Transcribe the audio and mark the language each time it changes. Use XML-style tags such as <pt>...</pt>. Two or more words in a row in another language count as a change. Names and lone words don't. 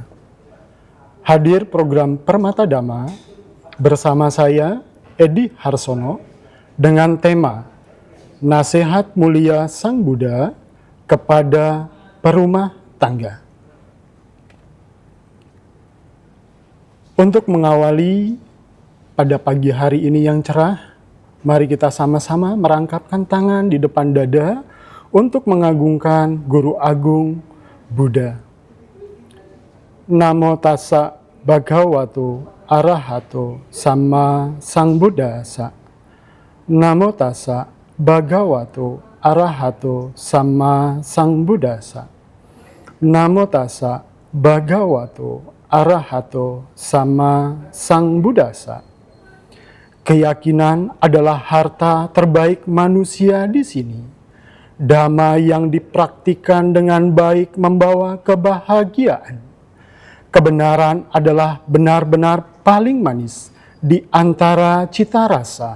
<id>Hadir program Permata Dhamma bersama saya, Edi Harsono, dengan tema Nasihat Mulia Sang Buddha kepada Perumah Tangga. Untuk mengawali pada pagi hari ini yang cerah, mari kita sama-sama merangkapkan tangan di depan dada untuk mengagungkan Guru Agung Buddha.</id> <pi>Namo tassa bhagavato arahato sama sang Buddhassa. Namo tassa bhagavato arahato sama sang Buddhassa. Namo tassa bhagavato arahato sama sang Buddhassa.</pi> <id>Keyakinan adalah harta terbaik manusia di sini. Dhamma yang dipraktikkan dengan baik membawa kebahagiaan. Kebenaran adalah benar-benar paling manis di antara cita rasa.</id>